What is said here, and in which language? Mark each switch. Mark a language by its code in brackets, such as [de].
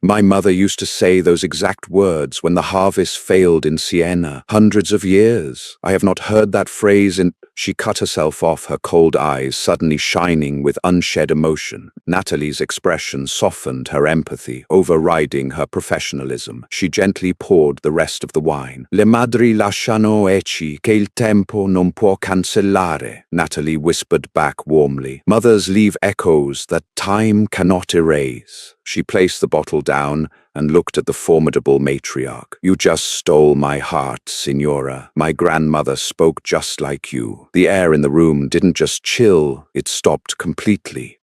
[en] My mother used to say those exact words when the harvest failed in Siena, hundreds of years. I have not heard that phrase in— She cut herself off, her cold eyes suddenly shining with unshed emotion. Natalie's expression softened her empathy, overriding her professionalism. She gently poured the rest of the wine. [it] Le madri lasciano ecchi che il tempo non può cancellare. [en] Natalie whispered back warmly. Mothers leave echoes that time cannot erase. She placed the bottle down and looked at the formidable matriarch. You just stole my heart, Signora. My grandmother spoke just like you. The air in the room didn't just chill, it stopped completely.